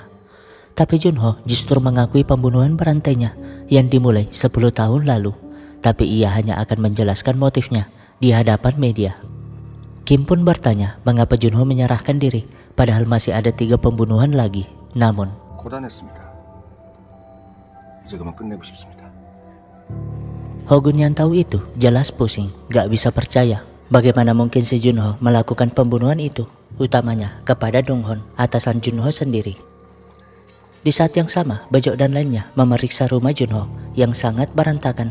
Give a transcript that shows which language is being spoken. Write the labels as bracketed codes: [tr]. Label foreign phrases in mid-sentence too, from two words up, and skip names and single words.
[id] Tapi Junho justru mengakui pembunuhan berantainya yang dimulai 10 tahun lalu. Tapi ia hanya akan menjelaskan motifnya di hadapan media. Kim pun bertanya mengapa Junho menyerahkan diri padahal masih ada 3 pembunuhan lagi. Namun [ko] 고단했습니다. 이제 그만 끝내고 싶습니다. [id] Hogun yang tahu itu jelas pusing, gak bisa percaya. Bagaimana mungkin si Junho melakukan pembunuhan itu, utamanya kepada Donghon, atasan Junho sendiri. Di saat yang sama, Bejo dan lainnya memeriksa rumah Junho yang sangat berantakan.